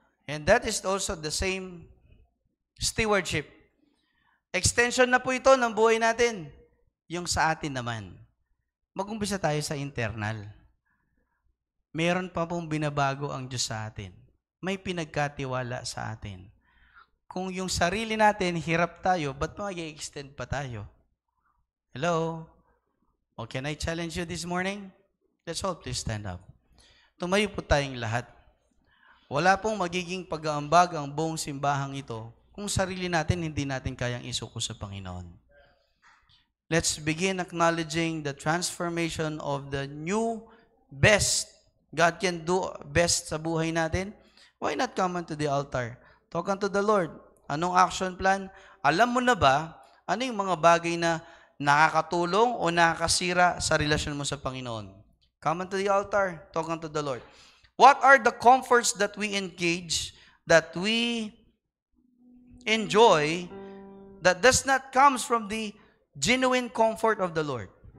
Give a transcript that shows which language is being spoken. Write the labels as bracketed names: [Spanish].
[English] And that is also the same stewardship. [Filipino] Extension na po ito ng buhay natin. Yung sa atin naman. Mag-umpisa tayo sa internal. Meron pa pong binabago ang Diyos sa atin. May pinagkatiwala sa atin. Kung yung sarili natin, hirap tayo, ba't mag-i-extend pa tayo? Hello? [English] O can I challenge you this morning? Let's all please stand up. [Filipino] Tumayo po tayong lahat. Wala pong magiging pag-aambag ang buong simbahang ito kung sarili natin hindi natin kayang isuko sa Panginoon. [English] Let's begin acknowledging the transformation of the new best God can do best [Filipino] sa buhay natin. [English] Why not come unto the altar? Talk unto the Lord. Anong action plan? [Filipino] Alam mo na ba, ano yung mga bagay na nakakatulong o nakakasira sa relasyon mo sa Panginoon? [English] Come unto the altar. Talk unto the Lord. What are the comforts that we engage, that we enjoy, that does not comes from the genuine comfort of the Lord?